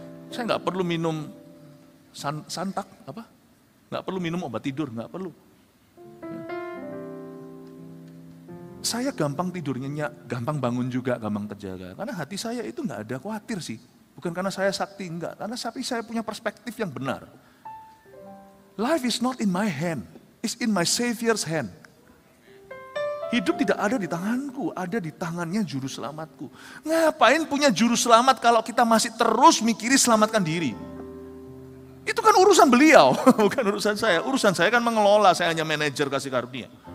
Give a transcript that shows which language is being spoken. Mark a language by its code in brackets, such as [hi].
[id] Saya nggak perlu minum santak, apa? Nggak perlu minum obat tidur, nggak perlu. Saya gampang tidur nyenyak, gampang bangun juga, gampang terjaga. Karena hati saya itu nggak ada khawatir sih. Bukan karena saya sakti, enggak. Karena saya punya perspektif yang benar. [en] Life is not in my hand, it's in my Savior's hand. [id] Hidup tidak ada di tanganku, ada di tangannya juru selamatku. Ngapain punya juru selamat kalau kita masih terus mikiri selamatkan diri? Itu kan urusan beliau, bukan urusan saya. Urusan saya kan mengelola, saya hanya manajer kasih karunia.